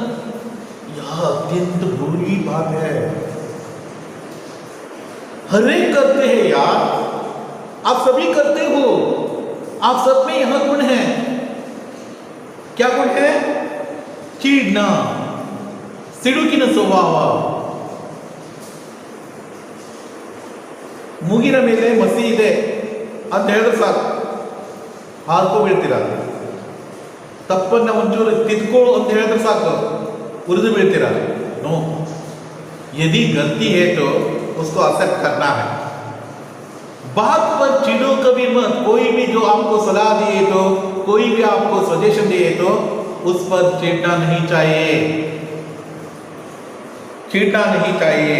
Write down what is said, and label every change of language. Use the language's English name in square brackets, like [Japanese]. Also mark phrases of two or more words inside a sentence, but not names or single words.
[Hindi] यह अत्यंत बुरी बात है। हर एक करते हैं यार, आप सभी करते हो, आप सब में यह गुण है। क्या गुण है? चिढ़ना, सिडुकिन स्वभाव। [Kannada] ಮುಗಿನ ಮೇಲೆ ಮಸಿ ಇದೆ ಅಂತ ಹೇಳಿದ್ರು ಸಾಕು, ಹಾರ್ಕೊಬೀಳ್ತೀರಾ? ತಪ್ಪನ್ನ ಒಂಚೂರು ತಿದ್ಕೊಳ್ಳು ಅಂತ ಹೇಳಿದ್ರೆ ಸಾಕು, ಉರಿದು ಬೀಳ್ತೀರಾ? [Hindi] नो, यदि गलती है तो उसको एक्सेप्ट करना है। बात पर चिढ़ो कभी मत। कोई भी जो आपको सलाह दिए तो, कोई भी आपको सजेशन दिए तो उस पर चिढ़ना नहीं चाहिए, चिढ़ना नहीं चाहिए।